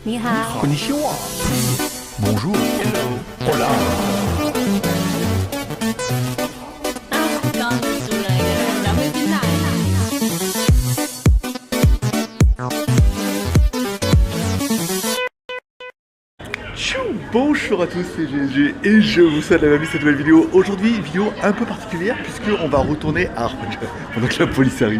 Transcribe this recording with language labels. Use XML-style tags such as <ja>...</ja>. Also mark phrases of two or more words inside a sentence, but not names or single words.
<zh>你好。</zh> <ja>Konnichiwa.</ja> <fr>Bonjour. Hola.</fr> <zh>刚出来的，咱们进来。</zh> <fr>Bonjour à tous, c'est GSG et je vous souhaite la bienvenue à cette nouvelle vidéo. Aujourd'hui, vidéo un peu particulière puisqu'on va retourner à Juan pendant que la police arrive.</fr>